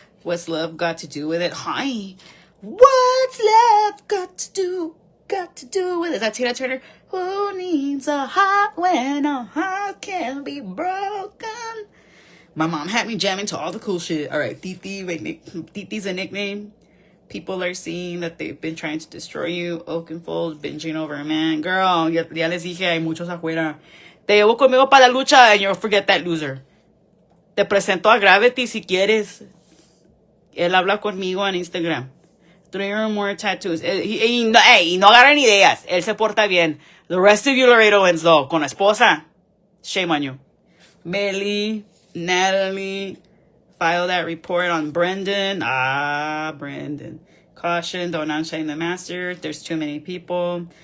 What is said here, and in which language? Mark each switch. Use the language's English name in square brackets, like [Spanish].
[English] What's love got to do with it? Hi. What's love got to do with it? Is that Tina Turner? Who needs a heart when a heart can be broken? My mom had me jamming to all the cool shit. All right, Titi. Titi's a nickname. People are seeing that they've been trying to destroy you. Oakenfold, binging over a man. [Spanish] Girl, ya les dije, hay muchos afuera. Te llevo conmigo para la lucha [English] and you'll forget that loser. [Spanish] Te presento a Gravity si quieres. Él habla conmigo en Instagram. [English] 3 or more tattoos. [Spanish] Y no agarran ideas. Él se porta bien. [English] The rest of you Laredoans, though, [Spanish] con la esposa, [English] shame on you. Melly, Natalie, file that report on Brendan. Brendan. Caution, don't outshine the master. There's too many people.